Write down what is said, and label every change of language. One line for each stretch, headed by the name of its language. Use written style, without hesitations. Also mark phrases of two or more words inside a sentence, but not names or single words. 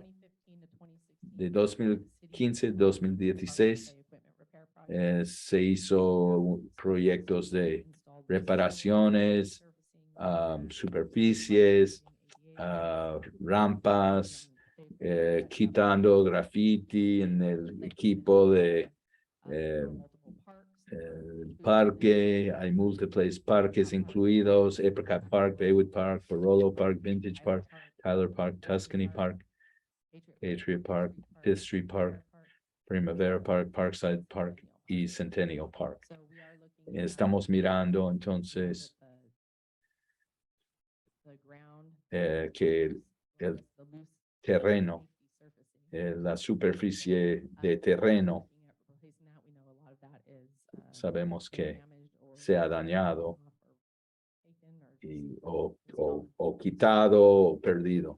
Spanish: De 2015 a 2016 se hizo proyectos de reparaciones, superficies, rampas, quitando graffiti en el equipo de el parque. Hay múltiples parques incluidos: Apricot Park, Baywood Park, Barolo Park, Vintage Park, Tyler Park, Tuscany Park, Patriot Park, Fifth Street Park, Primavera Park, Parkside Park y Centennial Park. Estamos mirando entonces que el terreno, la superficie de terreno, sabemos que se ha dañado o quitado o perdido.